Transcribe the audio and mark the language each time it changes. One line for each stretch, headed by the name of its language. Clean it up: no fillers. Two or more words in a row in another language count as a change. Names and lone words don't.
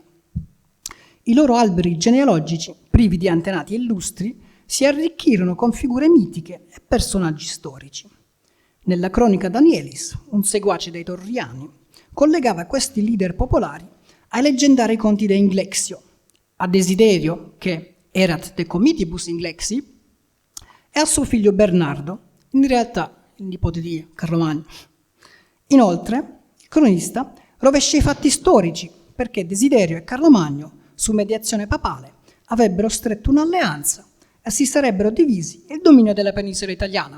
Italian: I loro alberi genealogici, privi di antenati illustri, si arricchirono con figure mitiche e personaggi storici. Nella cronica Danielis, un seguace dei Torriani, collegava questi leader popolari ai leggendari conti de Inglexio, a Desiderio, che
Latin: erat de comitibus Inglexi,
Italian: e a suo figlio Bernardo, in realtà il nipote di Carlomagno. Inoltre, il cronista rovescia i fatti storici, perché Desiderio e Carlomagno, su mediazione papale, avrebbero stretto un'alleanza e si sarebbero divisi il dominio della penisola italiana.